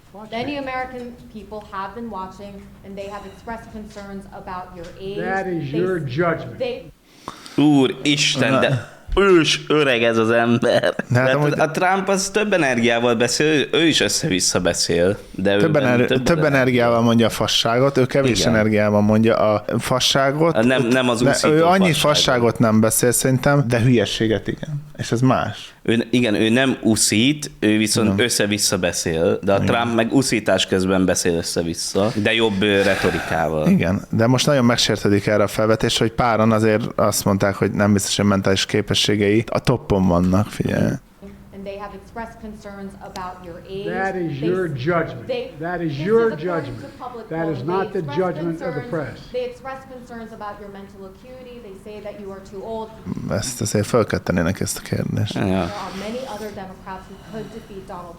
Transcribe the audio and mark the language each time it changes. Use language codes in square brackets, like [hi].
[en] Many American people have been watching and they have expressed concerns about your age. That is your judgment. [hu] Úristen, de ős öreg ez az ember. De hát a Trump az több energiával beszél, ő is össze-vissza beszél. De több energiával mondja a fasságot, ő kevés igen energiával mondja a fasságot. Nem az úszító fasságot. Ő annyi fasságot nem beszél szerintem, de hülyeséget igen. És ez más. Ő nem uszít, ő viszont össze-vissza beszél, de a igen Trump meg uszítás közben beszél össze-vissza, de jobb retorikával. Igen, de most nagyon megsértődik erre a felvetés, hogy páran azért azt mondták, hogy nem biztos, hogy mentális képességei a toppon vannak, figyelj. [en] And they have expressed concerns about your age. That is your judgment. That is your judgment. That is not the judgment of the press. They express concerns about your mental acuity. They say that you are too old. [hu] Ezt azért fel kell tennének ezt a kérdést. [en] Yeah. There are many other Democrats who could defeat Donald